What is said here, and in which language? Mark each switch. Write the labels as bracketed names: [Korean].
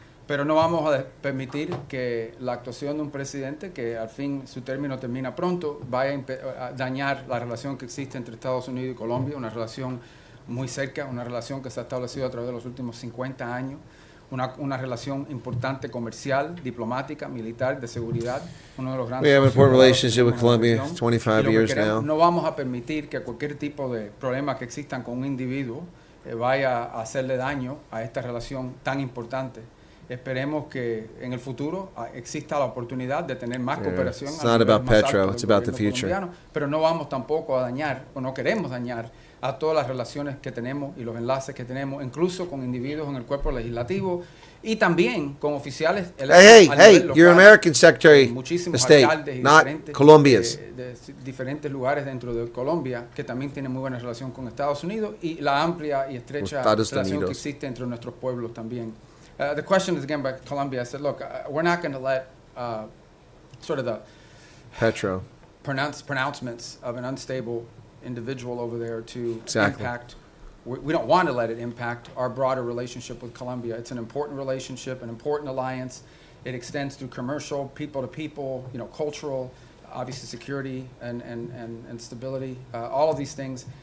[Spanish] Pero no vamos a permitir que la actuación de un presidente, que al fin su término termina pronto, vaya a dañar la relación que existe entre Estados Unidos y Colombia, una relación muy cerca, una relación que se ha establecido a través de los últimos 50 años, una relación importante comercial, diplomática, militar, de seguridad, uno de los grandes. [English] We have an important relationship with Colombia, 25 years now. [Spanish] No vamos a permitir que cualquier tipo de problema que existan con un individuo vaya a hacerle daño a esta relación tan importante. Esperemos que en el futuro exista la oportunidad de tener más cooperación. [English] It's not about Petro, it's about the future. [Spanish] Pero no vamos tampoco a dañar, o no queremos dañar, a todas las relaciones que tenemos y los enlaces que tenemos, incluso con individuos en el cuerpo legislativo y también con oficiales electos a nivel local, [English] you're American Secretary of State, not Colombia's. [Spanish] De diferentes lugares dentro de Colombia que también tienen muy buena relación con Estados Unidos y la amplia y estrecha relación que existe entre nuestros pueblos también. [English] The question is again by Colombia. I said, look, we're not going to let sort of the Petro pronouncements of an unstable individual over there to impact we don't want to let it impact our broader relationship with Colombia. It's an important relationship, an important alliance. It extends through commercial, people to people, cultural, obviously security and stability, all of these things.